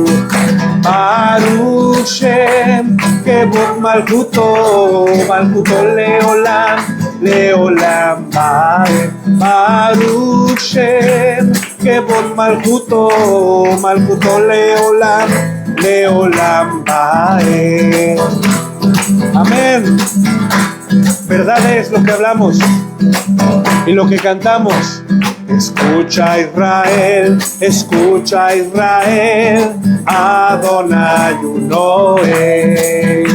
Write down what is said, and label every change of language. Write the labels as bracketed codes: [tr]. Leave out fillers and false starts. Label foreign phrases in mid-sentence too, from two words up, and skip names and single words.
[he] ברוך שם כבוד מלכותו, מלכותו לעולם, לעולם ועד. ברוך שם כבוד מלכותו, מלכותו לעולם, לעולם ועד. [es] Amén. Verdad es lo que hablamos y lo que cantamos. Escucha Israel, escucha Israel, Adonai uno es.